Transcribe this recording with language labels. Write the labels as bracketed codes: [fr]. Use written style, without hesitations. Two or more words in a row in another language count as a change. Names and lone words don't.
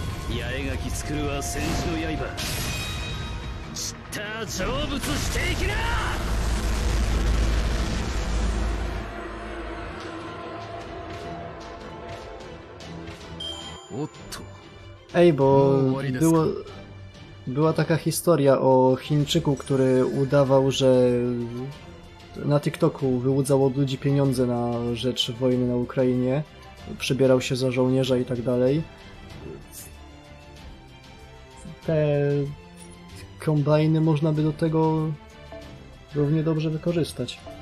[ja] 八重垣作るは戦士の刃知った成仏していきな。おっと [pl] Ej, bo była taka historia o Chińczyku, który udawał, że na TikToku wyłudzał od ludzi pieniądze na rzecz wojny na Ukrainie, przebierał się za żołnierza i tak dalej. Te kombajny można by do tego równie dobrze wykorzystać.